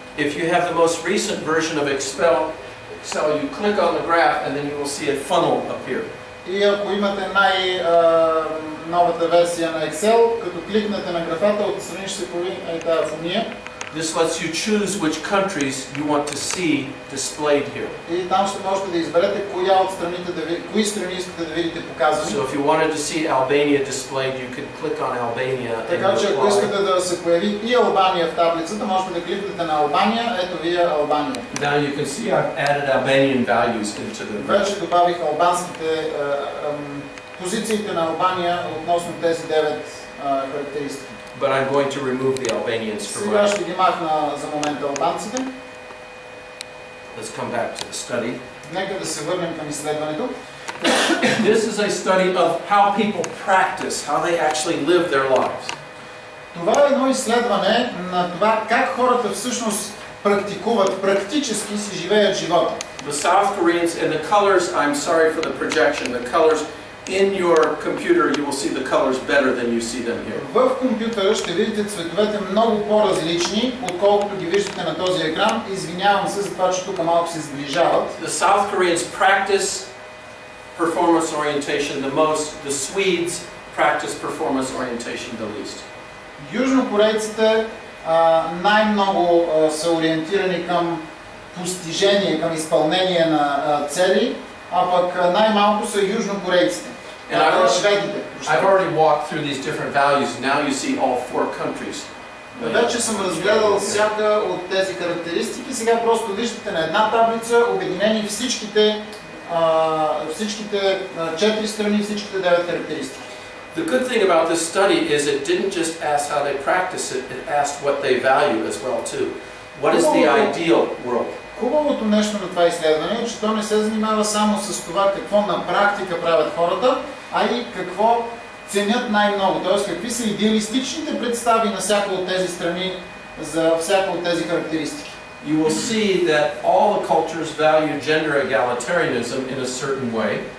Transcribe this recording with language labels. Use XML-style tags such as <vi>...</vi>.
<en>If you have the most recent version of Excel, you click on the graph and then you will see a funnel appear.</en> <bg>И ако имате най-новата версия на Excel, като кликнете на графата, отстрани ще се появи тази фуния.</bg> <en>This lets you choose which countries you want to see displayed here.</en> <bg>И там ще можете да изберете коя от страните кои страни искате да видите показани.</bg> <en>So if you wanted to see Albania displayed, you could click on Albania and</en> <bg>така че ако искате да се появи и Албания в таблицата, можете да кликнете на Албания, ето ви е Албания.</bg> <en>Now you can see I've added Albanian values into the graph.</en> <bg>Вече добавих албанските позициите на Албания относно тези 9 характеристики.</bg> <en>But I'm going to remove the Albanians for</en> <bg>Сега</bg> <en>right.</en> <bg>ще ги махна за момента албанците.</bg> <en>Let's come back to the study.</en> <bg>Нека да се върнем към изследването.</bg> <en>This is a study of how people practice, how they actually live their lives.</en> <bg>Това е едно изследване на това как хората всъщност практикуват, практически си живеят живота.</bg> <en>The South Koreans and the colors, I'm sorry for the projection, the colors in your computer, you will see the colors better than you see them here.</en> <bg>В компютъра ще видите цветовете много по-различни, отколкото ги виждате на този екран. Извинявам се за това, че тук малко се сближават.</bg> <en>The South Koreans practice performance orientation the most. The Swedes practice performance orientation the least.</en> <bg>Южнокорейците най-много са ориентирани към постижение, към изпълнение на цели, а пък най-малко са южнокорейците. Шведите.</bg> <en>I've already walked through these different values. Now you see all 4 countries.</en> <bg>Вече съм разгледал всяка от тези характеристики. Сега просто виждате на една таблица обединени всичките 4 страни, всичките 9 характеристики.</bg> <en>The good thing about this study is it didn't just ask how they practice it, it asked what they value as well too. What is the ideal world?</en> <bg>Хубавото нещо на това изследване е, че то не се занимава само с това какво на практика правят хората, а и какво ценят най-много, т.е. какви са идеалистичните представи на всяка от тези страни за всяка от тези характеристики.</bg> <en>You will see that all the cultures value gender egalitarianism in a certain way.</en>